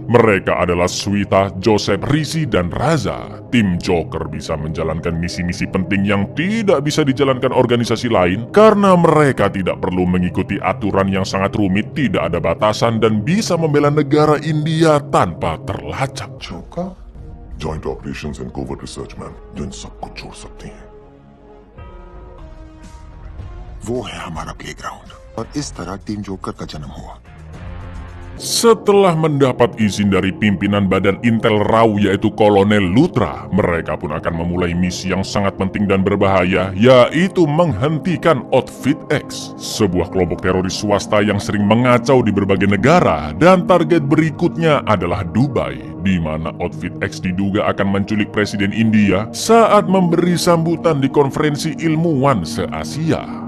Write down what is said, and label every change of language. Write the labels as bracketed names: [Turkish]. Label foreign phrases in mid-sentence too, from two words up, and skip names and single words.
[Indonesian] Mereka adalah Swita, Joseph, Rishi, dan Raza. Tim Joker bisa menjalankan misi-misi penting yang tidak bisa dijalankan organisasi lain karena mereka tidak perlu mengikuti aturan yang sangat rumit, tidak ada batasan, dan bisa membela negara India tanpa terlacak. [English] Joker? Joint Operations and Covert Research Man, [Hindi] जो इन सबको छोड़ सकती हैं। वो है हमारा प्लेग्राउंड और इस तरह टीम जोकर का जन्म हुआ। [Indonesian] Setelah mendapat izin dari pimpinan Badan Intel RAW yaitu Kolonel Luthra, mereka pun akan memulai misi yang sangat penting dan berbahaya, yaitu menghentikan Outfit X, sebuah kelompok teroris swasta yang sering mengacau di berbagai negara, dan target berikutnya adalah Dubai, di mana Outfit X diduga akan menculik Presiden India saat memberi sambutan di konferensi ilmuwan se-Asia.